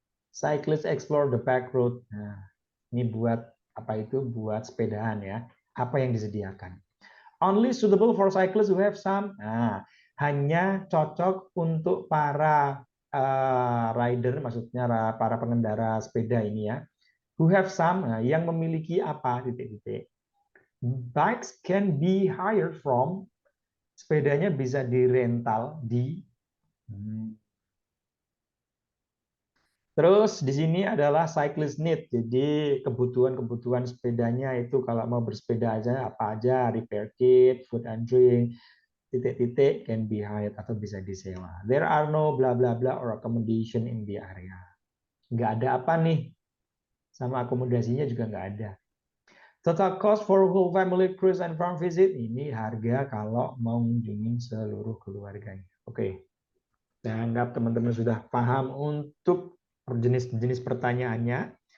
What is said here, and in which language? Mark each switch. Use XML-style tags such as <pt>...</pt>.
<en>Cyclists explore the back road.</en> <id>Nah, ini buat apa itu? Buat sepedaan ya. Apa yang disediakan?</id> <en>Only suitable for cyclists who have some.</en> <id>Nah, hanya cocok untuk para rider, maksudnya para pengendara sepeda ini ya.</id> <en>Who have some,</en> <id>yang memiliki apa? Titik-titik.</id> <en>Bikes can be hired from,</en> <id>sepedanya bisa dirental di. Terus di sini adalah cyclist need, jadi kebutuhan-kebutuhan sepedanya itu kalau mau bersepeda aja apa aja,</id> <en>repair kit, food and drink,</en> <id>titik-titik</id> <en>can be hired</en> <id>atau bisa disewa.</id> <en>There are no bla bla bla or accommodation in the area.</en> <id>Nggak ada apa nih, sama akomodasinya juga nggak ada.</id> <en>Total cost for whole family cruise and farm visit,</en> <id>ini harga kalau mau mengunjungi seluruh keluarganya. Oke, saya anggap teman-teman sudah paham untuk jenis-jenis pertanyaannya.</id>